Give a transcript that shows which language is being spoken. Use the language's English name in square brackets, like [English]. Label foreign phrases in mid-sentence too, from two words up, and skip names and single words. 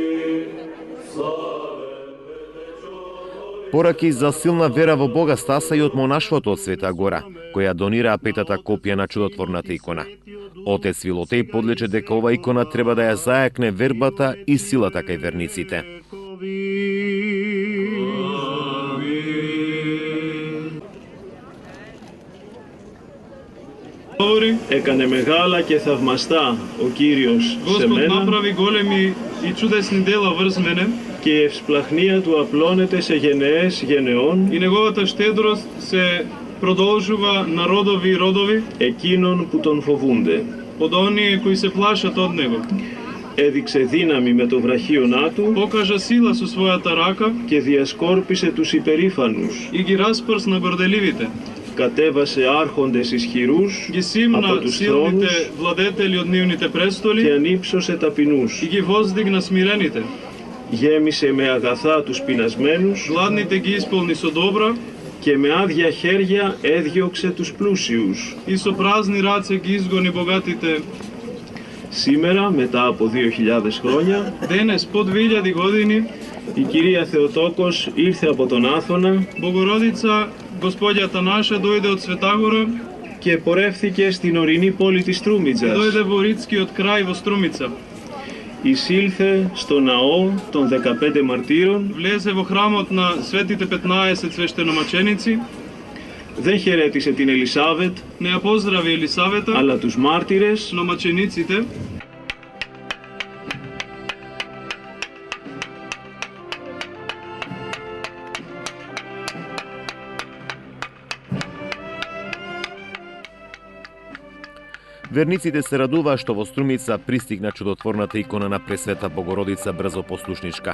[Macedonian] Пораки за силна вера во Бога стаса и од монашството од Света Гора, која донираа петата копија на чудотворната икона. Отец Филотеј подлече дека ова икона треба да ја зајакне вербата и силата кај верниците. [Greek] Έκανε μεγάλα και θαυμαστά ο Κύριος σε μένα [Macedonian] направи големи и чудесни дела врз мене, [Greek] και η ευσπλαχνία του απλώνεται σε γενεές γενεών [Macedonian] и неговата штедрост се продолжува на родови и родови [Greek] εκείνων που τον φοβούνται. [Macedonian] од оние кои се плашат од него. [Greek] Έδειξε δύναμη με το βραχίονά του [Macedonian] Покажа сила со својата рака [Greek] και διασκόρπισε τους υπερήφανους. [Macedonian] и ги распрсна горделивите. [Greek] Κατέβασε άρχοντες ισχυρούς [Macedonian] Ги симна [Greek] από τους [Macedonian] силните [Greek] θρόνους [Macedonian] владетели од нивните престоли [Greek] και ανύψωσε ταπεινούς. [Macedonian] и ги воздигна смирените. [Greek] Γέμισε με αγαθά τους πεινασμένους [Macedonian] Гладните ги исполни со добра [Greek] και με άδεια χέρια έδιωξε τους πλούσιους. [Macedonian] и со празни раце ги изгони богатите. [Greek] Σήμερα, μετά από 2000 χρόνια, [Macedonian] Денес, по 2000 години, [Greek] η κυρία Θεοτόκος ήρθε από τον Άθωνα [Macedonian] Богородица, Господјата наша, дојде од Светагора [Greek] και πορεύθηκε στην ορεινή πόλη της [Macedonian] и [Greek] Τρούμιτζας. [Macedonian] дојде во Ридскиот крај во Струмица. [Greek] Εισήλθε στο ναό των 15 μαρτύρων. [Macedonian] Влезе во храмот на светите 15 свештеномаченици. [Greek] Δεν χαιρέτησε την Ελισάβετ, [Macedonian] Не ја поздрави Елисавета, [Greek] αλλά τους μάρτυρες. [Macedonian] но мачениците. Верниците се радуваа што во Струмица пристигна чудотворната икона на Пресвета Богородица брзопослушничка.